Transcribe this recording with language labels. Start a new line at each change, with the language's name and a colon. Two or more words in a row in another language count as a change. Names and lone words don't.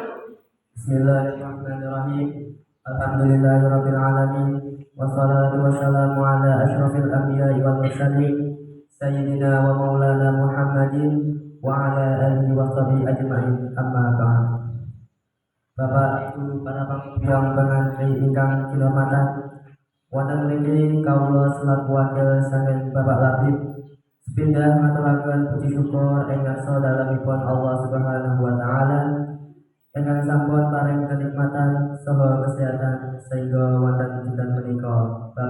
Arabic: بسم الله الرحمن الرحيم. الحمد لله رب العالمين. والصلاة والسلام على أشرف الأنبياء والمرسلين سيدنا ومولانا محمد وعلى آله وصحبه أجمعين. أما بعد.
Javanese: Bapak Ibu para panggiang pengantri ingkang kinurmatan, wonten mriki kawula selaku wakil saking Bapak Labib sepindah ngaturaken puji syukur ingkang sadalamipun Allah
Arabic: سبحانه وتعالى
Javanese: ingkang sampun paring kenikmatan saha kesehatan sehingga wonten dinten menika.